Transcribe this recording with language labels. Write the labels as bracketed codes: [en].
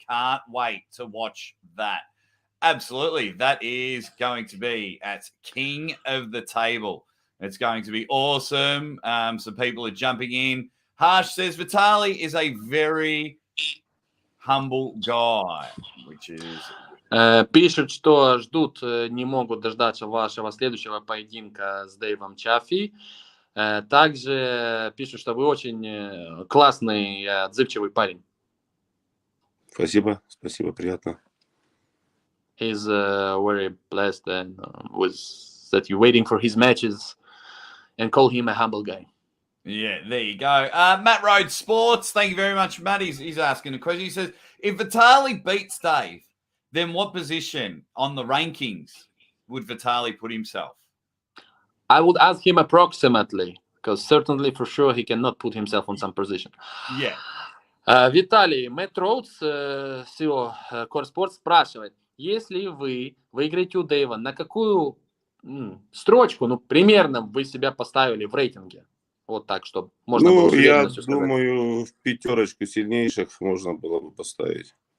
[en] Can't wait to watch that. Absolutely. That is going to be at King of the Table. It's going to be awesome. Some people are jumping in. Harsh says, Vitaly is a very humble guy, which is... [ru] Пишут, что ждут, не могут дождаться вашего следующего поединка с Дэйвом Чаффи. Также пишут, что вы очень классный, отзывчивый парень. Спасибо, приятно. [en] He's very blessed and that you're waiting for his matches and call him a humble guy. Yeah, there you go. Matt Rhodes Sports, thank you very much, Matt. He's asking a question. He says, if Vitaly beats Dave, then what position on the rankings would Vitaly put himself? I would ask him approximately, because certainly for sure he cannot put himself on some position. Yeah. [ru] Виталий, Мэтт Роудс с его Core Sports спрашивает, если вы выиграете у Дэйва, на какую строчку, примерно вы себя поставили в рейтинге? Вот так, чтобы можно было с уверенностью сказать. Я думаю, в 5 сильнейших можно было бы поставить.